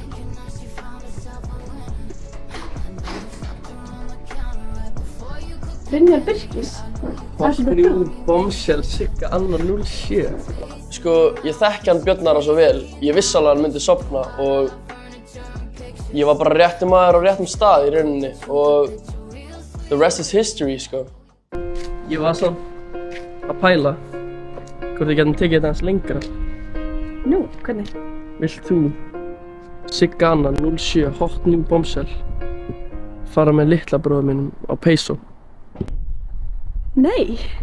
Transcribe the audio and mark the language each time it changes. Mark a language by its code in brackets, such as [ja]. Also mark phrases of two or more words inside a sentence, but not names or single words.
[is] Brynjar Birkis? [en] Hot new bombshell Sigga Anna 07. [is] Sko, ég þekki hann Björnara svo vel, ég vissi alveg að hann myndi sofna og ég var bara réttum maður á réttum stað í rauninni og [en] the rest is history, [is] sko. Ég var samt að pæla hvort við getum tekið þetta aðeins lengra. Nú, hvernig? Vilt þú, Sigga Anna 07, [en] hot new bombshell, [is] fara með litla bróður mínum á peysu? Nei.